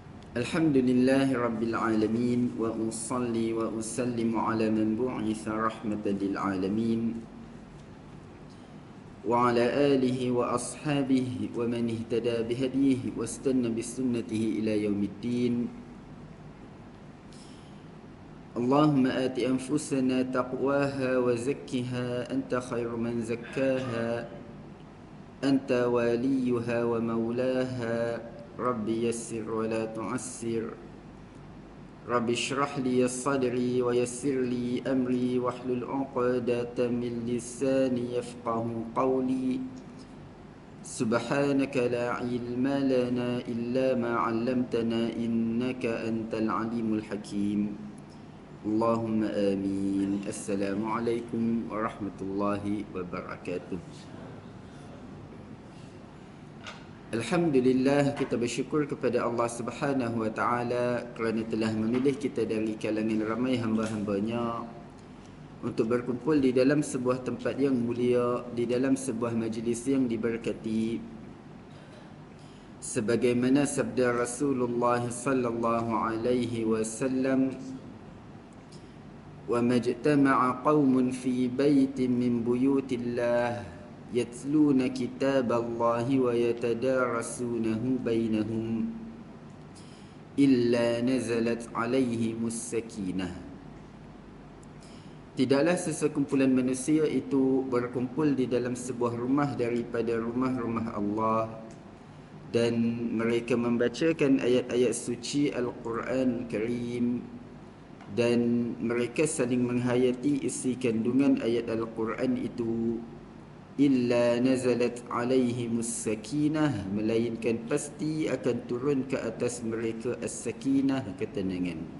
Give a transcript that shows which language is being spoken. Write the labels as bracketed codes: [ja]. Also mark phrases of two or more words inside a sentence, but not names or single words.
[ar] الحمد لله رب العالمين وأصلي وأسلم على من بعث رحمة للعالمين وعلى آله وأصحابه ومن اهتدى بهديه واستن بسنته إلى يوم الدين. اللهم آت أنفسنا تقواها وزكها أنت خير من زكاها أنت وليها ومولاها. رب يسر ولا تعسر. رب اشرح لي صدري ويسر لي أمري واحلل عقدة من لساني يفقهوا قولي. سبحانك لا علم لنا إلا ما علمتنا إنك أنت العليم الحكيم. اللهم آمين. السلام عليكم ورحمة الله وبركاته. Alhamdulillah, [ms] kita bersyukur kepada Allah [ar] سبحانه وتعالى [ms] kerana telah memilih kita dari kalangan ramai hamba-hambanya untuk berkumpul di dalam sebuah tempat yang mulia, di dalam sebuah majlis yang diberkati, sebagaimana sabda Rasulullah [ar] صلى الله عليه وسلم, وما اجتمع قوم في بيت من بيوت الله يتلون كتاب الله ويتدارسونه بينهم إلا نزلت عليهم السكينة. [ms] Tidaklah sesekumpulan manusia itu berkumpul di dalam sebuah rumah daripada rumah-rumah Allah dan mereka membacakan ayat-ayat suci Al-Quran Karim dan mereka saling menghayati isi kandungan ayat Al-Quran itu, [ar] إلا نزلت عليهم السكينة, [ms] melainkan pasti akan turun ke atas mereka as-sakinah, ketenangan.